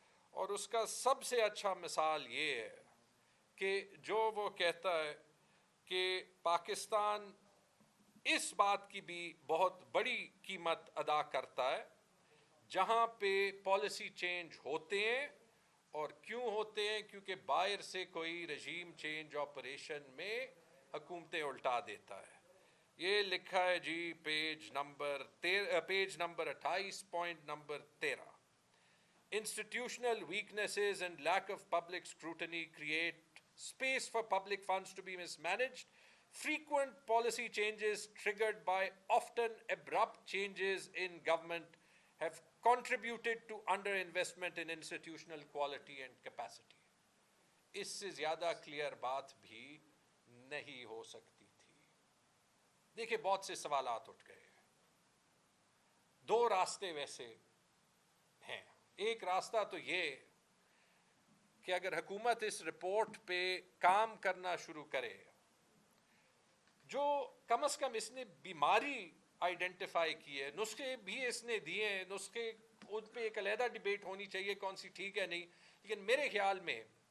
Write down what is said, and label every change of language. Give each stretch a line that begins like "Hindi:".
Urdu: اور اس کا سب سے اچھا مثال یہ ہے کہ جو وہ کہتا ہے کہ پاکستان اس بات کی بھی بہت بڑی قیمت ادا کرتا ہے جہاں پہ پالیسی چینج ہوتے ہیں. اور کیوں ہوتے ہیں؟ کیونکہ باہر سے کوئی رجیم چینج آپریشن میں حکومتیں الٹا دیتا ہے. یہ لکھا ہے جی page number 28 point number 13.
English: Institutional weaknesses and lack of public scrutiny create space for public funds to be mismanaged. Frequent policy changes triggered by often abrupt changes in government have contributed to underinvestment in institutional quality and capacity.
Urdu: اس سے زیادہ clear بات بھی نہیں ہو سکتی تھی. دیکھیں بہت سے سوالات اٹھ گئے. دو راستے ویسے ہیں. ایک راستہ تو یہ کہ اگر حکومت اس رپورٹ پہ کام کرنا شروع کرے، جو کم از کم اس نے بیماری آئیڈینٹیفائی کی ہے، نسخے بھی اس نے دیے ہیں، نسخے ان پہ ایک علیحدہ ڈیبیٹ ہونی چاہیے کون سی ٹھیک ہے نہیں، لیکن میرے خیال میں